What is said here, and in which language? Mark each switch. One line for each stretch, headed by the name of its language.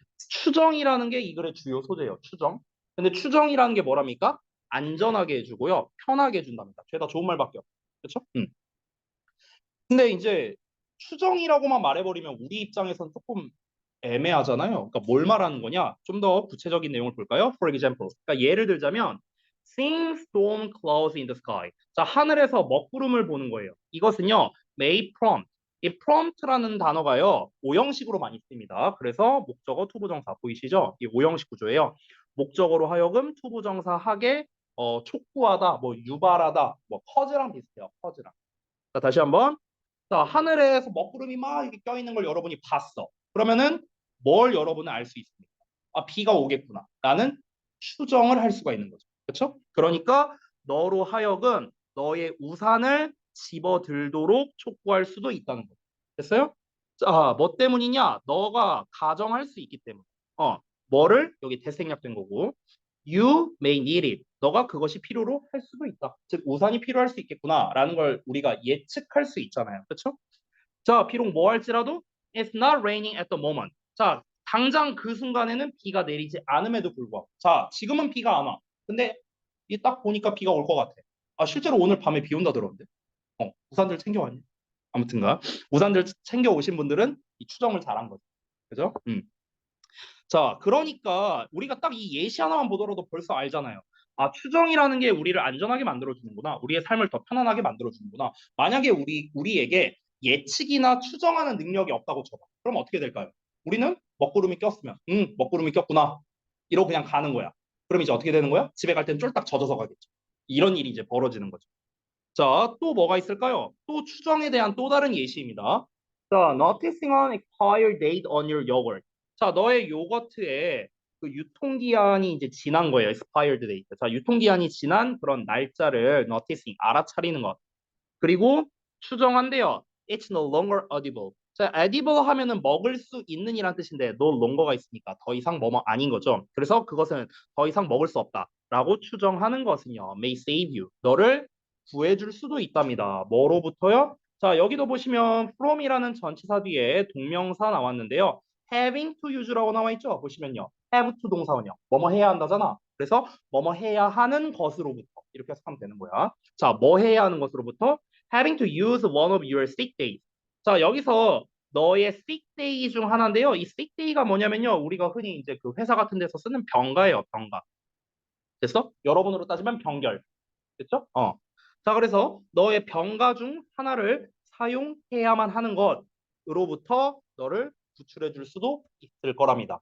Korean: 추정이라는 게 이 글의 주요 소재예요. 추정. 근데 추정이라는 게 뭐랍니까? 안전하게 해주고요. 편하게 해준답니다. 죄다 좋은 말밖에 없어요. 그렇죠? 근데 이제 추정이라고만 말해버리면 우리 입장에선 조금 애매하잖아요. 그러니까 뭘 말하는 거냐? 좀 더 구체적인 내용을 볼까요?
English: For example.
Korean: 그러니까 예를 들자면
English: seeing storm clouds in the sky.
Korean: 자, 하늘에서 먹구름을 보는 거예요. 이것은요,
English: may prompt.
Korean: 이 prompt라는 단어가요, 오형식으로 많이 씁니다. 그래서 목적어 투부정사 보이시죠? 이 오형식 구조예요. 목적어로 하여금 투부정사하게 촉구하다, 뭐 유발하다, 뭐 커즈랑 비슷해요. 커즈랑. 자, 다시 한번. 자, 하늘에서 먹구름이 막 이렇게 껴있는 걸 여러분이 봤어. 그러면은 뭘 여러분은 알 수 있습니까? 아, 비가 오겠구나. 라는 추정을 할 수가 있는 거죠. 그렇죠? 그러니까 너로 하여금 너의 우산을 집어들도록 촉구할 수도 있다는 거죠. 됐어요? 자, 뭐 때문이냐? 너가 가정할 수 있기 때문에. 뭐를? 여기 대생략된 거고.
English: You may need it.
Korean: 너가 그것이 필요로 할 수도 있다. 즉, 우산이 필요할 수 있겠구나라는 걸 우리가 예측할 수 있잖아요. 그렇죠? 자, 비록 뭐 할지라도
English: It's not raining at the moment.
Korean: 자, 당장 그 순간에는 비가 내리지 않음에도 불구하고. 자, 지금은 비가 안 와. 근데 이 딱 보니까 비가 올 것 같아. 아, 실제로 오늘 밤에 비 온다 들었는데. 우산들 챙겨왔니? 아무튼가 우산들 챙겨 오신 분들은 이 추정을 잘한 거죠. 그죠? 자, 그러니까 우리가 딱 이 예시 하나만 보더라도 벌써 알잖아요. 아, 추정이라는 게 우리를 안전하게 만들어주는구나. 우리의 삶을 더 편안하게 만들어주는구나. 만약에 우리에게 예측이나 추정하는 능력이 없다고 쳐봐. 그럼 어떻게 될까요? 우리는 먹구름이 꼈으면, 먹구름이 꼈구나. 이러고 그냥 가는 거야. 그럼 이제 어떻게 되는 거야? 집에 갈 땐 쫄딱 젖어서 가겠죠. 이런 일이 이제 벌어지는 거죠. 자, 또 뭐가 있을까요? 또 추정에 대한 또 다른 예시입니다.
English: 자, noticing an expired date on your yogurt.
Korean: 자, 너의 요거트에 그 유통기한이 이제 지난 거예요.
English: expired date.
Korean: 자, 유통기한이 지난 그런 날짜를 noticing, 알아차리는 것. 그리고 추정한대요.
English: It's no longer edible.
Korean: 자, edible 하면은 먹을 수 있는 이란 뜻인데
English: no longer
Korean: 가 있으니까 더 이상 뭐뭐 아닌 거죠. 그래서 그것은 더 이상 먹을 수 없다라고 추정하는 것은요.
English: may save you.
Korean: 너를 구해줄 수도 있답니다. 뭐로부터요? 자, 여기도 보시면 from이라는 전치사 뒤에 동명사 나왔는데요.
English: having to use
Korean: 라고 나와 있죠. 보시면요. have to 동사원이요. 뭐뭐 해야 한다잖아. 그래서 뭐뭐 해야 하는 것으로부터 이렇게 해석하면 되는 거야. 자, 뭐 해야 하는 것으로부터
English: having to use one of your sick days.
Korean: 자, 여기서 너의 sick day 중 하나인데요. 이 sick day가 뭐냐면요. 우리가 흔히 이제 그 회사 같은 데서 쓰는 병가예요, 병가. 됐어? 여러분으로 따지면 병결. 됐죠? 자, 그래서 너의 병가 중 하나를 사용해야만 하는 것으로부터 너를 구출해 줄 수도 있을 거랍니다.